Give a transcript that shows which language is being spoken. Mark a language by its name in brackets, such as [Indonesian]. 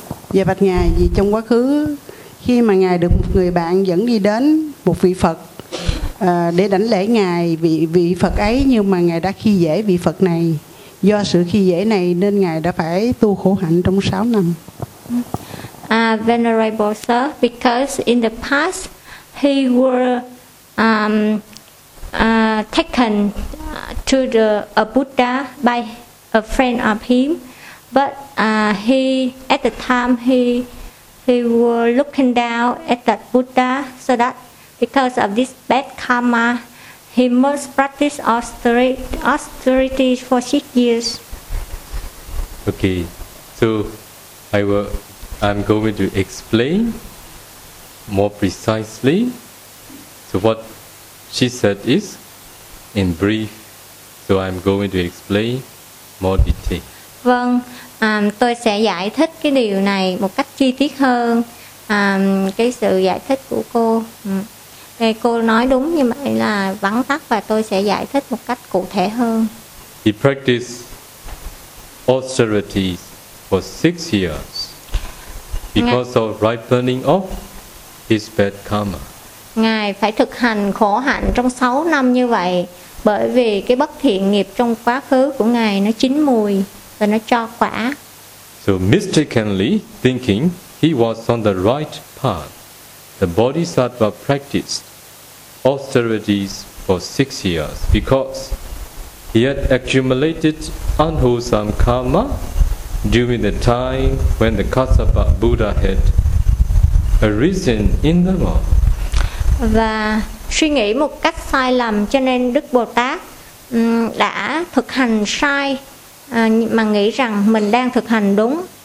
[Vietnamese] Dạ bạch ngài, vì trong quá khứ khi mà ngài được một người bạn dẫn đi đến một vị Phật để đảnh lễ ngài, vị Phật ấy, nhưng mà ngài đã khi dễ vị Phật này. Do sự khi dễ này nên ngài đã phải tu khổ hạnh trong 6 năm. [English] Venerable sir, because in the past he were taken to the Buddha by a friend of him. But he, at the time, he was looking down at that Buddha, so that because of this bad karma, he must practice austerity for 6 years. Okay, so I'm going to explain more precisely. So what she said is in brief. So I'm going to explain more detail. [Vietnamese] Vâng. Tôi sẽ giải thích cái điều này một cách chi tiết hơn, cái sự giải thích của cô. Cô nói đúng như vậy là vắn tắt và tôi sẽ giải thích một cách cụ thể hơn. [English] He practiced austerity for 6 years because of ripening of his bad karma. [Vietnamese] Ngài phải thực hành khổ hạnh trong 6 năm như vậy, bởi vì cái bất thiện nghiệp trong quá khứ của Ngài nó chín mùi và nó cho quả. [English] So mistakenly thinking he was on the right path, the Bodhisattva practiced austerities for 6 years because he had accumulated unwholesome karma during the time when the Kassapa Buddha had arisen in the world. [Vietnamese] Và suy nghĩ một cách sai lầm cho nên Đức Bồ Tát đã thực hành sai mà nghĩ rằng mình đang thực hành đúng.